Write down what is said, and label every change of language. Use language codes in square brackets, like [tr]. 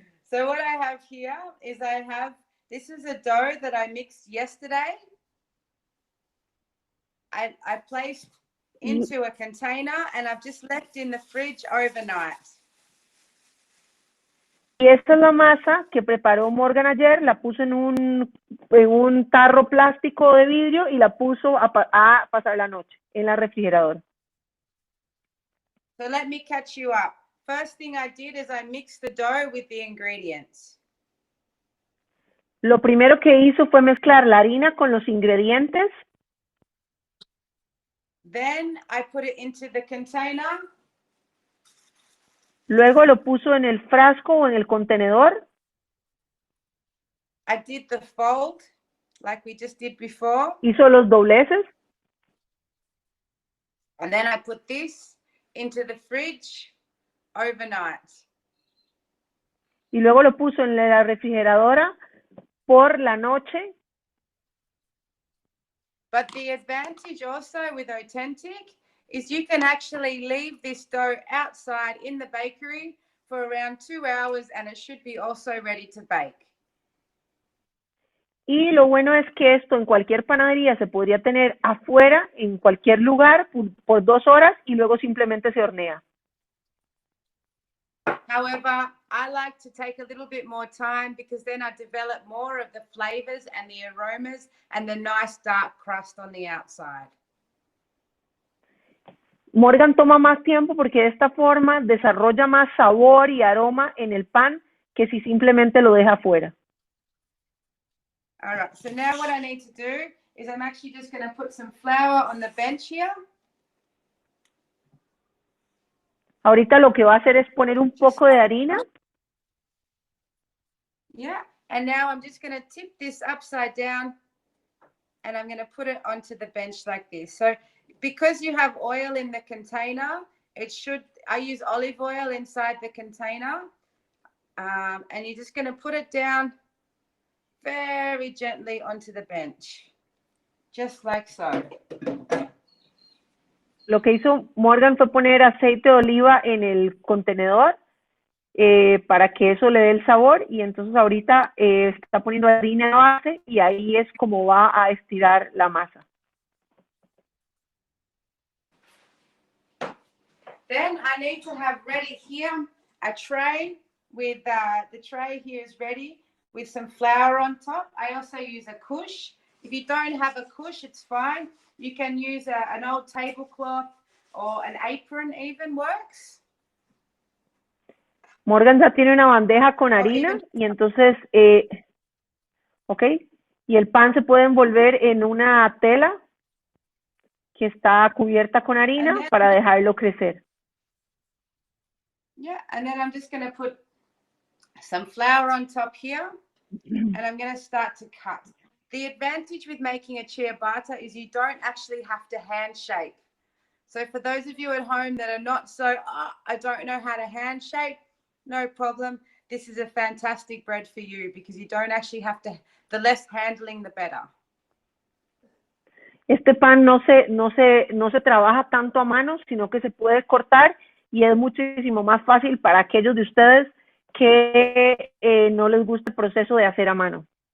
[en] So what I have here is this is a dough that I mixed yesterday. I placed into a container and I've just left in the fridge overnight. [es] Y esta es la masa que preparó Morgan ayer, la puso en un tarro plástico de vidrio y la puso a pasar la noche en la refrigeradora. [en] So let me catch you up. First thing I did is I mixed the dough with the ingredients. [es] Lo primero que hizo fue mezclar la harina con los ingredientes. [en] Then I put it into the container. [es] Luego lo puso en el frasco o en el contenedor. [en] I did the fold like we just did before. [es] Hizo los dobleces. [en] And then I put this into the fridge overnight. [es] Y luego lo puso en la refrigeradora por la noche. [en] But the advantage also with Authentic is you can actually leave this dough outside in the bakery for around 2 hours and it should be also ready to bake. [es] Y lo bueno es que esto en cualquier panadería se podría tener afuera, en cualquier lugar, por 2 horas y luego simplemente se hornea. [en] However, I like to take a little bit more time because then I develop more of the flavors and the aromas and the nice dark crust on the outside. [es] Morgan toma más tiempo porque de esta forma desarrolla más sabor y aroma en el pan que si simplemente lo deja afuera. [en] All right, so now what I need to do is I'm actually just going to put some flour on the bench here. [es] Ahorita lo que va a hacer es poner un poco de harina. [en] Yeah, and now I'm just going to tip this upside down and I'm going to put it onto the bench like this. So because you have oil in the container, I use olive oil inside the container. And you're just going to put it down very gently onto the bench, just like so. [es] Lo que hizo Morgan fue poner aceite de oliva en el contenedor para que eso le dé el sabor, y entonces ahorita está poniendo harina de base y ahí es como va a estirar la masa. [en] Then I need to have ready here a tray with the tray here is ready with some flour on top. I also use a cush. If you don't have a cush, it's fine. You can use an old tablecloth or an apron even works. [es] Morgan ya tiene una bandeja con harina y entonces, ok, y el pan se puede envolver en una tela que está cubierta con harina para dejarlo crecer. [en] Yeah, and then I'm just going to put some flour on top here and I'm going to start to cut. The advantage with making a ciabatta is you don't actually have to hand shape. So for those of you at home that are not so, I don't know how to hand shape, no problem. This is a fantastic bread for you because you don't actually have to, the less handling, the better. [es] Este pan no se trabaja tanto a mano, sino que se puede cortar y es muchísimo más fácil para aquellos de ustedes que no les gusta el proceso de hacer a mano.